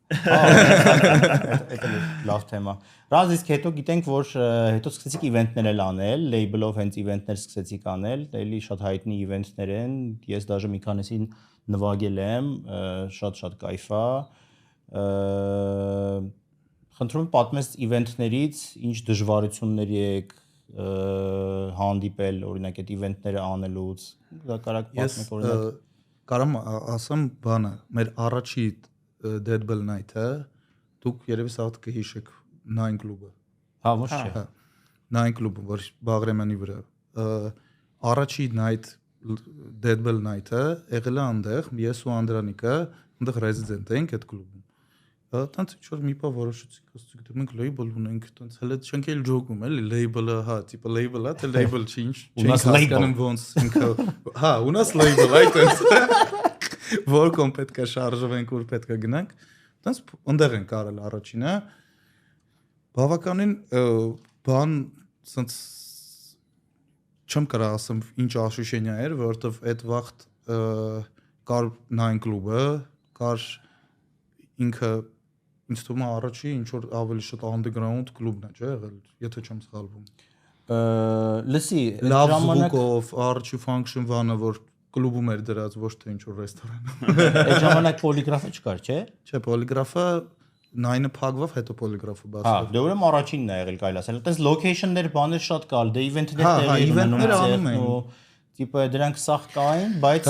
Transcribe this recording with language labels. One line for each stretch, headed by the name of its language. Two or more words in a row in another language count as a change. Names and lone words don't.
Armenian: Դա լավ թեմա։ Ռազ իսկ հետո գիտենք, որ հետո սկսեցիք իվենտներ էլ անել, լեյբլով հենց իվենտներ սկսեցիք անել, էլի շատ հայտնի իվենտներ են, ես դաժե մի քանիսին նվագել եմ, շատ կայֆ է։ Խնդրում եմ պատմես իվենտներից, ինչ դժվարությունների եք հանդիպել, օրինակ այդ իվենտները անելուց, կարակ պատմեք օրինակ։ Կարամ ասեմ բանը, մեր առաջի Deadbell Night-ը դուք երևի սաղ կհիշեք, Nine Club-ը։ Հա, ոչ չէ։ Nine Club-ը, որ Բաղրամյանի վրա։ Առաջի night Deadbell night-ը եղել է այնտեղ, ես ու Անդրանիկը այնտեղ resident էինք այդ կլուբում։ Տանց ինչ-որ մի բան որոշեցինք, ասեցինք մենք label ունենք, տանց հələ չենք էլ ջոկում, էլի label-ը, հա, տիպը label-ա, թե label չի, ինչ, չենք հասկանում ոնց ինքը, հա,
Russian: у нас label,
Armenian: այդպես։ Որքան պետք է շարժվենք, որ պետք է գնանք։ Տանց այնտեղ ենք արել առաջինը։ Բավականին բան սենց չեմ կարող ասեմ ինչ աշուշենյա էր, որովհետև այդ վաղտ կար Nine Club-ը, կար ինքը ինձ թվում է առաջի ինչ որ ավելի շատ underground կլուբն է, չէ՞ եղել, եթե չեմ սխալվում։ Լսի, Լավ звукով, առաջի function one-ը, որ կլուբում էր դրած, ոչ թե ինչ որ ռեստորան։ այդ ժամանակ պոլիգրաֆը չկար, չէ՞։ Չէ, պոլիգրաֆը 9-ը փակվավ, հետո պոլիգրաֆը Հա, բացվավ։ դե ուրեմն առաջինն է եղել կարելի ասել։ Այդպես location-ներ, բաներ շատ կար, դե event-ներ Հա, event-ներ անում էին։ Տիպը դրանք սախ կային, բայց